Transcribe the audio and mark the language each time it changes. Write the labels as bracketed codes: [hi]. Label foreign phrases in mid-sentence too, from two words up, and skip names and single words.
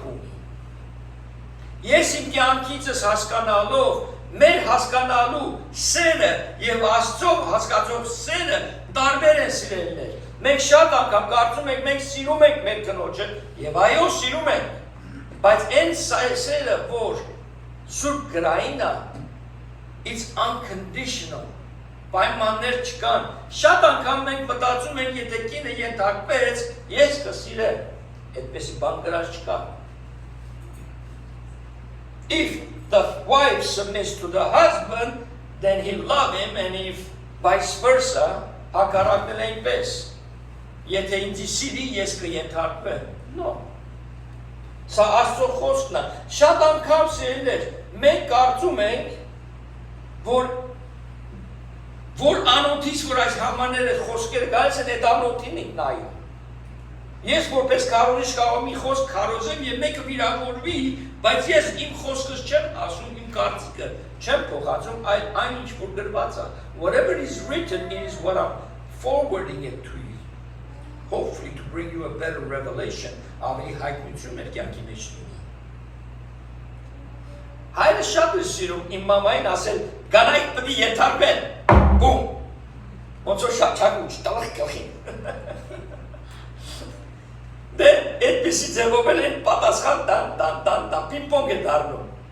[hy] ունի։ Ես իմ կյանքիցս հասկանալով, մեր հասկանալու սերը եւ Աստծով հասկացող սերը տարբեր են սիրելիներ։ Մենք շատ անգամ կարծում ենք մենք սիրում ենք մեր կնոջը եւ այո սիրում ենք, բայց այն սերը, որ Սուրբ գրային է, [en] it's unconditional, [hy] պայմաններ չկան։ Շատ անգամ մենք մտածում ենք, եթե կինը ենթարկվեց, ես կսիրեմ, այդպեսի բան գրած չկա։ [en] If the wife submits to the husband, then he'll love him, and if vice versa, [hy] հակառակն էլ այնպես։ Եթե ինձ սիրի, ես կենթարկվեմ։ No։ Սա Աստծո խոսքն է։ Շատ անգամ սիրելիներ, մենք կարծում ենք, որ անոթից, որ այս համաները խոսքերը գալիս են, այդ անոթին ենք նայում։ Ես որպես քարոզիչ կարող մի խոսք քարոզեմ եւ մեկը վիրավորվի, բայց ես իմ խոսքս չեմ ասում, իմ կարծիքը չեմ փոխածում, այն ինչ որ գրված է. [en] Whatever is written is what I'm forwarding it to you, hopefully to bring you a better revelation. [hy] Ավելի հայտնություն մեր կյանքի մեջ լինի։ Հայրը շատ է սիրում իմ մամային ասել, գանայք պետք է ենթարկվեն, բում, ոնց որ շատ չակուչ, տալախ գլխին։ Դե այդպիսի ձևով էլ են պատասխան տան, պինպոնգ է դառնում։